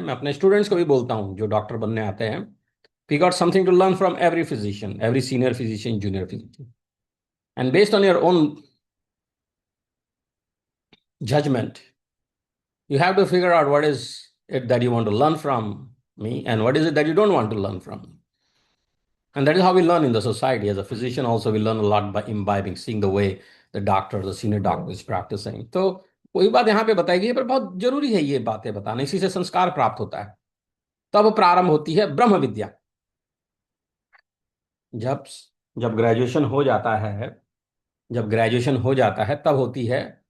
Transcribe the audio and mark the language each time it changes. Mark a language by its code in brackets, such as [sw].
[hi] मैं अपने स्टूडेंट्स को भी बोलता हूं जो डॉक्टर बनने आते हैं, [en] We got something to learn from every physician, every senior physician, junior physician, and based on your own judgment, you have to figure out what is it that you want to learn from me and what is it that you don't want to learn from me. And that is how we learn in the society. As a physician also, we learn a lot by imbibing, seeing the way the doctor, the senior doctor is practicing. [hi] तो वही बात यहाँ पे बताई गई है, पर बहुत जरूरी है ये बातें बताना, इसी से संस्कार प्राप्त होता है। तब प्रारंभ होती है ब्रह्म विद्या। जब जब ग्रेजुएशन हो जाता है, जब ग्रेजुएशन हो जाता है तब होती है